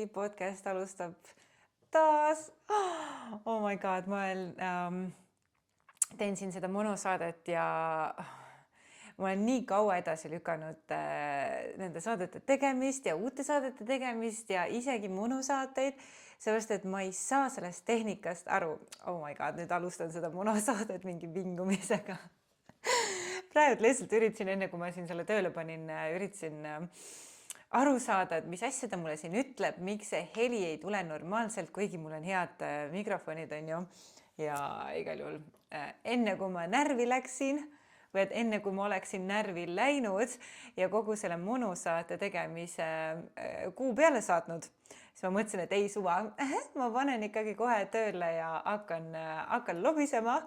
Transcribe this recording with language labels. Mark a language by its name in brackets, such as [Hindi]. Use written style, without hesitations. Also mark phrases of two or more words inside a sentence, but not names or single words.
[Estonian] podcast alustab taas. [English] Oh my god, [Estonian] ma teen siin seda monosaadet ja ma olen nii kaua edasi lükanud nende saadete tegemist ja uute saadete tegemist ja isegi monosaateid, sellepärast et ma ei saa sellest tehnikast aru. [English] Oh my god, [Estonian] nüüd alustan seda monosaadet mingi vingumisega. Praegu lihtsalt üritasin, enne kui ma siin selle tööle panin, üritasin aru saada, et mis asja ta mulle siin ütleb, miks see heli ei tule normaalselt, kuigi mul on head mikrofonid, on ju. Ja igal juhul enne kui ma närvi läksin või et enne kui ma oleksin närvi läinud ja kogu selle monosaate tegemise kuu peale saatnud, siis ma mõtlesin, et ei suva, ma panen ikkagi kohe tööle ja hakkan lobisema.